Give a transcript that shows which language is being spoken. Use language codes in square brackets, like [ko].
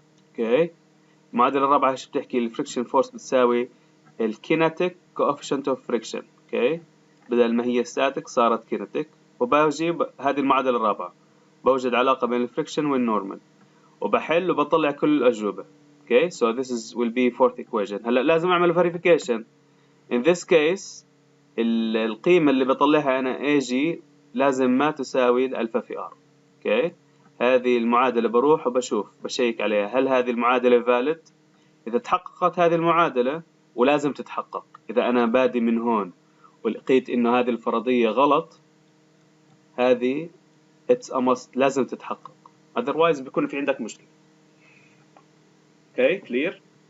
[ar] اوكي، المعادلة الرابعة ايش بتحكي؟ الفريكشن فورس بتساوي الكينيتيك coefficient of friction. اوكي، بدل ما هي static صارت كينيتيك. وبجيب هذه المعادلة الرابعة، بوجد علاقة بين الفريكشن والنورمال وبحل وبطلع كل الأجوبة. [en] Okay, so this will be fourth equation. [ar] هلا لازم اعمل verification. [en] in this case [ar] القيمة اللي بطلعها أنا AG لازم ما تساوي الألفا في R. اوكي، هذه المعادلة بروح وبشوف بشيك عليها هل هذه المعادلة valid. إذا تحققت هذه المعادلة، ولازم تتحقق، إذا أنا بادي من هون ولقيت إنه هذه الفرضية غلط، هذه [en] it's a must [ar] لازم تتحقق، otherwise بيكون في عندك مشكلة. اوكي كلير.